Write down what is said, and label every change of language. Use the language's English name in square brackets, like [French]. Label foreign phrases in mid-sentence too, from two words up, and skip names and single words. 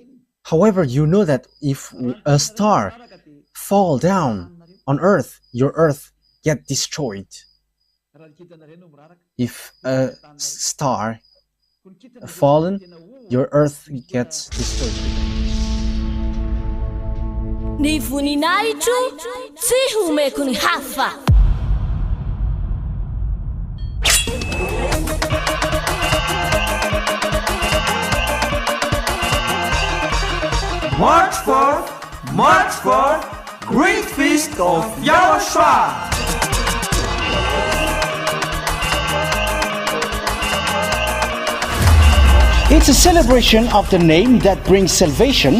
[English] However, you know that if a star fall down on Earth, your Earth get destroyed. If a star fallen, your Earth gets destroyed. [Malagasy] Ny voninahitro tsy homeko ny hafa. [English] March 4th, Great Feast of YAHOSHUAH. It's a celebration of the name that brings salvation,